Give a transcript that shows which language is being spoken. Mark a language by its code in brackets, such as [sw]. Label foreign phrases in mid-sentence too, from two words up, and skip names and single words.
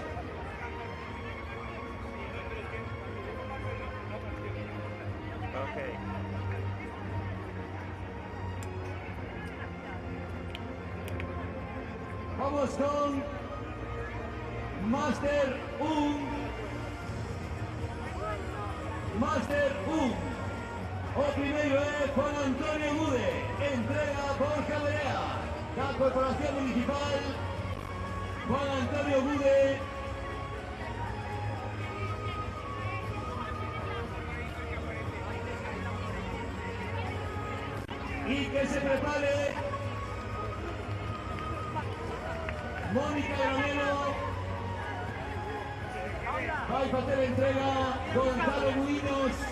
[gl] Vamos con Master 1. Master 1. O primeiro é Juan Antonio Gude, entrega Borja Berea, da Corporación Municipal. Juan Antonio Gude. [es] Y que se prepare Mónica Granero. Va a hacer la entrega Gonzalo Muinos.